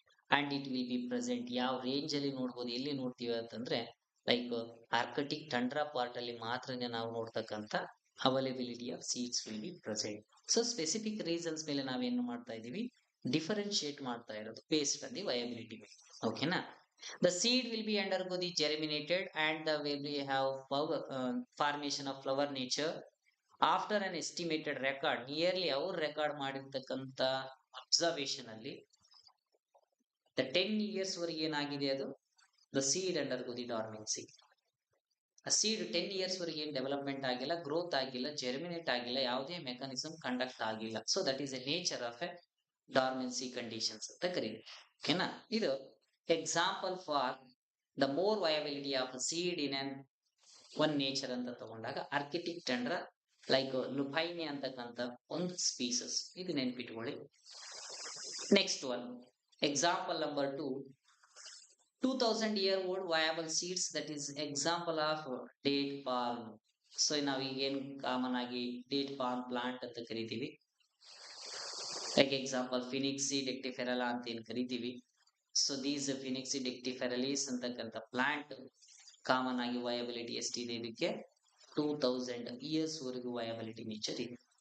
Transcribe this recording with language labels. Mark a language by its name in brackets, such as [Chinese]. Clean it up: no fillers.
[English] And it will be present. [Kannada] ಯಾವ range ಅಲ್ಲಿ ನೋಡ್ಬೋದು, ಎಲ್ಲಿ ನೋಡ್ತೀವಿ ಅಂತಂದ್ರೆ ಲೈಕ್ ಆರ್ಕಟಿಕ್ ಟಂಡ್ರಾ ಪಾರ್ಟ್ ಅಲ್ಲಿ ಮಾತ್ರನೇ ನಾವು ನೋಡ್ತಕ್ಕಂಥ availability of seeds will be present. So specific reasons ಮೇಲೆ ನಾವೇನು ಮಾಡ್ತಾ ಇದೀವಿ, ಡಿಫರೆನ್ಶಿಯೇಟ್ ಮಾಡ್ತಾ ಇರೋದು [English] Based on the viability. ಓಕೆನಾ. The seed will be undergo the germinated and the will be have power, formation of flower nature after an estimated record. Nearly [Kannada] ಅವ್ರು record ಮಾಡಿರ್ತಕ್ಕಂಥ observation ಅಲ್ಲಿ [English] the 10 years [Kannada] ವರೆಗೆ ಏನಾಗಿದೆ ಅದು, [English] the seed undergo the dormancy. [Kannada] ಆ seed 10 years ವರೆಗೆ ಏನ್ development ಆಗಿಲ್ಲ, ಗ್ರೋತ್ ಆಗಿಲ್ಲ, ಜರ್ಮಿನೇಟ್ ಆಗಿಲ್ಲ, ಯಾವುದೇ ಮೆಕಾನಿಸಮ್ ಕಂಡಕ್ಟ್ ಆಗಿಲ್ಲ. [English] so that is a nature of a dormancy conditions [Kannada] ಅಂತ ಕರೀತೀವಿ. [English] ಓಕೆನಾ. [Kannada] ಇದು example for the more viability of seed in an one nature ಅಂತ ತಗೊಂಡಾಗ ಆರ್ಕಿಟಿಕ್ ಟಂಡ್ರ ಲೈಕ್ ಲುಪೈನಿ ಅಂತಕ್ಕಂಥ ಒಂದು ಸ್ಪೀಸಸ್, ಇದು ನೆನ್ಪಿಟ್ಕೊಳ್ಳಿ. [English] Next one example number 2, 2000-year-old viable seeds, that is example of date palm. [Kannada] So ನಾವ್ ಈಗೇನ್ ಕಾಮನ್ ಆಗಿ ಡೇಟ್ ಪಾಮ್ ಪ್ಲಾಂಟ್ ಅಂತ ಕರಿತೀವಿ. ಲೈಕ್ ಎಕ್ಸಾಂಪಲ್ ಫಿನಿಕ್ಸಿ ಡೆಕ್ಟಿಫೆರಲಾ ಅಂತ ಏನ್ ಕರಿತೀವಿ. [English] so these [Kannada] ಫಿನಿಕ್ಸಿ ಡೆಕ್ಟಿಫೆರಲೀಸ್ ಅಂತಕ್ಕಂಥ ಪ್ಲಾಂಟ್ ಕಾಮನ್ ಆಗಿ ವಯಬಿಲಿಟಿ ಎಷ್ಟಿದೆ, ಇದಕ್ಕೆ 2000 ಇಯರ್ಸ್ ವರೆಗೂ ವಯಬಿಲಿಟಿ ನೇಚರ್ ಇದೆ.